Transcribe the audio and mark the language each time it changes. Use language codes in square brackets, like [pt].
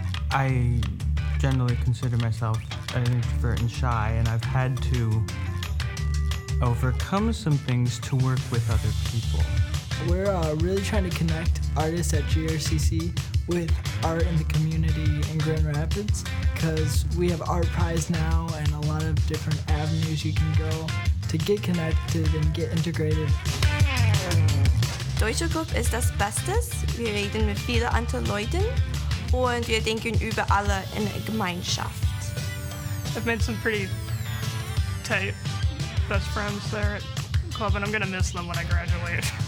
[en] I generally consider myself an introvert and shy, and I've had to overcome some things to work with other people. We're really trying to connect artists at GRCC with art in the community in Grand Rapids, because we have Art Prize now and a lot of different avenues you can go to get connected and get integrated. [de] Deutsche Gruppe ist das Bestes. Wir reden mit vielen anderen Leuten und wir denken über alle in der Gemeinschaft. [en] I've made some pretty tight best friends there at club, and I'm gonna miss them when I graduate.